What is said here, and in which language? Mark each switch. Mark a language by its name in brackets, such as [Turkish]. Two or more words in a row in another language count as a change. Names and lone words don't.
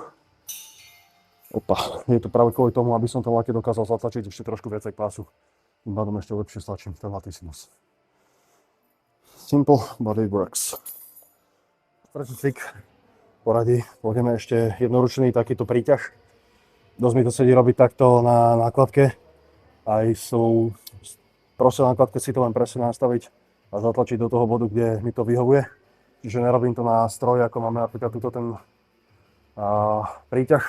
[Slovak] Opa, je to práve kvôli tomu, aby som ten lakte dokázal zatlačiť ešte trošku viacej k pásu. Tým pádom ešte lepšie stlačím ten latissimus. [English] Simple, but it works. [Slovak] Tretí cvik poradí. Pôjdeme ešte jednoručný takýto príťah. Dosť mi to sedí robiť takto na nákladke. Aj sú proste na nákladke si to len presne nastaviť a zatlačiť do toho bodu, kde mi to vyhovuje. Čiže nerobím to na stroj, ako máme napríklad túto ten príťah.